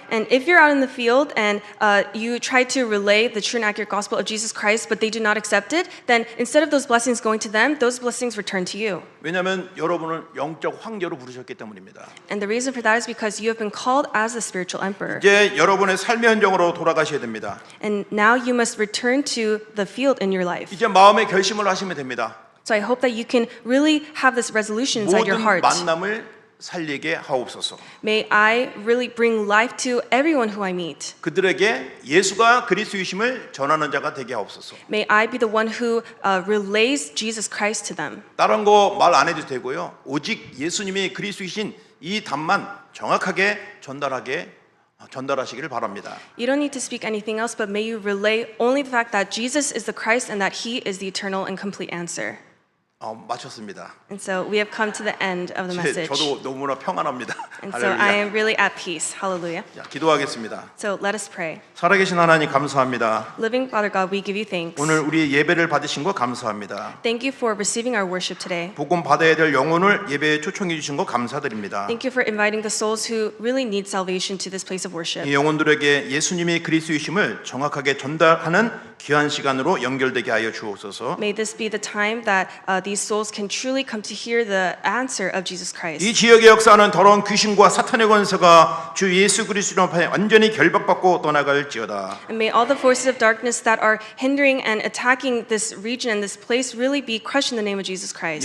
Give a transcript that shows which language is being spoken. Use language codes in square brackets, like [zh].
[en] And if you're out in the field and you try to relay the true and accurate gospel of Jesus Christ, but they do not accept it, then instead of those blessings going to them, those blessings return to you. [ko] 왜냐하면 여러분을 영적 황제로 부르셨기 때문입니다. [en] And the reason for that is because you have been called as the spiritual emperor. [ko] 이제 여러분의 삶의 현장으로 돌아가셔야 됩니다. [en] And now you must return to the field in your life. [ko] 이제 마음의 결심을 하시면 됩니다. [en] So I hope that you can really have this resolution inside your heart. [ko] 만남을 살리게 하옵소서. [en] May I really bring life to everyone who I meet. [ko] 그들에게 예수가 그리스도이심을 전하는 자가 되게 하옵소서. [en] May I be the one who relays Jesus Christ to them. [ko] 다른 거 말 안 해도 되고요. 오직 예수님이 그리스도이신 이 답만 정확하게 전달하시기를 바랍니다. [en] You don't need to speak anything else, but may you relay only the fact that Jesus is the Christ and that He is the eternal and complete answer. [ko] 마쳤습니다. [en] And so we have come to the end of the message. [ko] 저도 너무나 평안합니다. [en] And so I am really at peace. Hallelujah. [ko] 자, 기도하겠습니다. [en] So let us pray. [ko] 살아계신 하나님 감사합니다. [en] Living Father God, we give you thanks. [ko] 오늘 우리 예배를 받으신 거 감사합니다. [en] Thank you for receiving our worship today. [ko] 복음 받아야 될 영혼을 예배에 초청해 주신 거 감사드립니다. [en] Thank you for inviting the souls who really need salvation to this place of worship. [ko] 이 영혼들에게 예수님이 그리스도이심을 정확하게 전달하는 귀한 시간으로 연결되게 하여 주옵소서. [en] May this be the time that these souls can truly come to hear the answer of Jesus Christ. [ko] 이 지역의 역사는 더러운 귀신과 사탄의 권세가 주 예수 그리스도로 완전히 결박받고 떠나갈지어다. [en] And may all the forces of darkness that are hindering and attacking this region and this place really be crushed in the name of Jesus Christ.